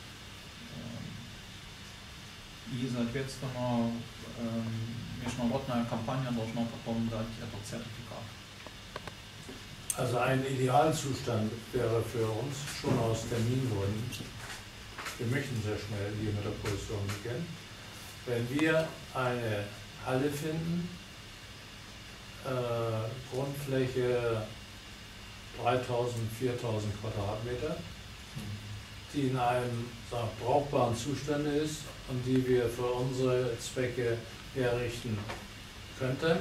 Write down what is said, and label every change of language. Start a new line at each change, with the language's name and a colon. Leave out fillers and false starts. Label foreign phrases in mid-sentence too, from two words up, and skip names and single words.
Russian: И, соответственно, международная компания должна потом дать этот сертификат.
German: Also ein Idealzustand wäre für uns schon aus Termingründen, wir möchten sehr schnell hier mit der Produktion beginnen, wenn wir eine Halle finden, Grundfläche 3000, 4000 Quadratmeter, die in einem brauchbaren Zustand ist und die wir für unsere Zwecke herrichten könnten.